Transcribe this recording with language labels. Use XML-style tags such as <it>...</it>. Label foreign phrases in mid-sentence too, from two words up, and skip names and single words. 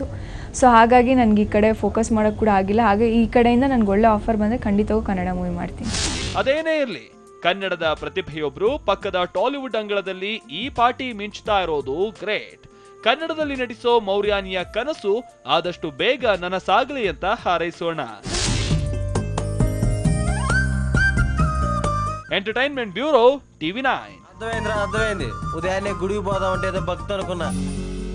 <kn>ಸೊ ಹಾಗಾಗಿ ನನಗೆ ಈ ಕಡೆ ಫೋಕಸ್ ಮಾಡೋಕ್ಕೆ ಕೂಡ ಆಗಿಲ್ಲ. ಹಾಗೆ ಈ ಕಡೆಯಿಂದ ನನಗೆ ಒಳ್ಳೆ ಆಫರ್ ಬಂದರೆ ಖಂಡಿತವೂ ಕನ್ನಡ ಮೂವಿ ಮಾಡ್ತೀನಿ. ಅದೇನೇ ಇರಲಿ, ಕನ್ನಡದ ಪ್ರತಿಭೆಯೊಬ್ರು ಪಕ್ಕದ ಟಾಲಿವುಡ್ ಅಂಗಳದಲ್ಲಿ ಈ ಪಾರ್ಟಿ ಮಿಂಚ್ತಾ ಇರೋದು ಗ್ರೇಟ್. ಕನ್ನಡದಲ್ಲಿ ನಟಿಸೋ ಮೌರ್ಯಾನಿಯ ಕನಸು ಆದಷ್ಟು ಬೇಗ ನನಸಾಗಲಿ ಅಂತ ಹಾರೈಸೋಣ.</kn> <en>Entertainment Bureau TV 9.</en> <te>అర్థమైంది. ఉదయాన్నే గుడికి పోదామంటే ఏదో భక్తి అనుకున్నా.</te>